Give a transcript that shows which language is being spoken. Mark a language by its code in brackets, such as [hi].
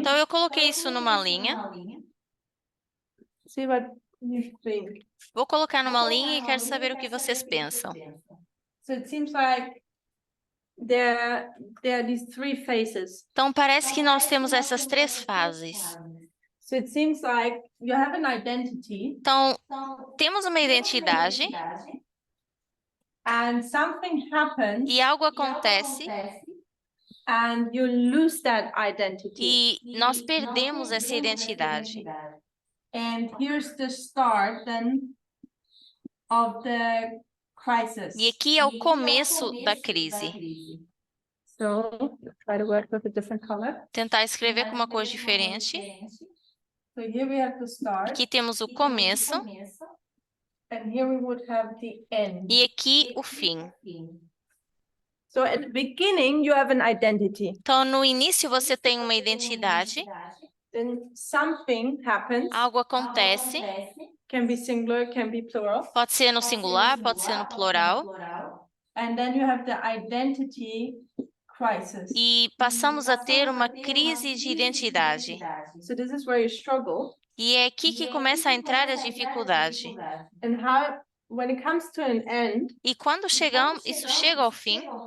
[pt] Então, eu coloquei isso numa linha. [en] see what you think. [pt] Vou colocar numa linha e quero saber o que vocês pensam. [en] So it seems like there are these three phases. [pt] Então, parece que nós temos essas três fases. [en] So it seems like you have an identity [pt] Então, temos uma identidade [en] and something happens [pt] e algo acontece [en] and you lose that identity. [pt] e nós perdemos essa identidade. [en] And here's the start then of the crisis. [pt] E aqui é o começo da crise. [en] So try to work with a different color. [pt] Tentar escrever com uma cor diferente. [en] So here we have the start [pt] Aqui temos o começo [en] and here we would have the end. [pt] e aqui o fim. [en] So at the beginning you have an identity. [pt] Então, no início você tem uma identidade, [en] Then something happens. [pt] algo acontece, [en] Can be singular, can be plural. [pt] pode ser no singular, pode ser no plural, [en] And then you have the identity crisis. [pt] e passamos a ter uma crise de identidade. [en] So this is where you struggle. [pt] E é aqui que começa a entrar a dificuldade. [en] And how, when it comes to an end, [pt] E quando isso chega ao fim,